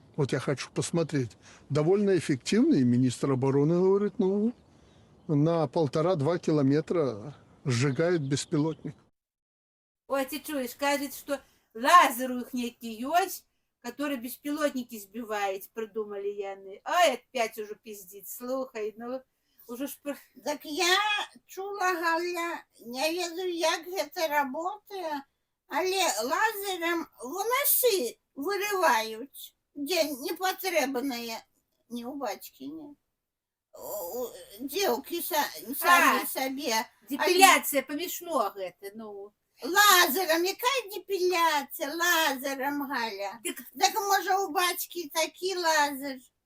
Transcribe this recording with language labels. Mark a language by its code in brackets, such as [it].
[ru] Вот я хочу посмотреть. Довольно эффективный. Министр обороны говорит, ну, на 1,5-2 километра сжигает беспилотник. Ой, ты чуешь, кажет, что лазер у их некий есть, который беспилотники сбивает, придумали яны. Ай, опять уже пиздит, слухай, ну, уже ж... [be] Так я чула, Галя, не ведаю, як гэта работае, але лазером волосы вырываюць, дзе непатрэбныя, не у бацькі, не. Дзеўкі самі сабе. Депиляция помешно гэта, ну. Лазером, якая депиляция? Лазером, Галя. Так може у бацькі такі лазер.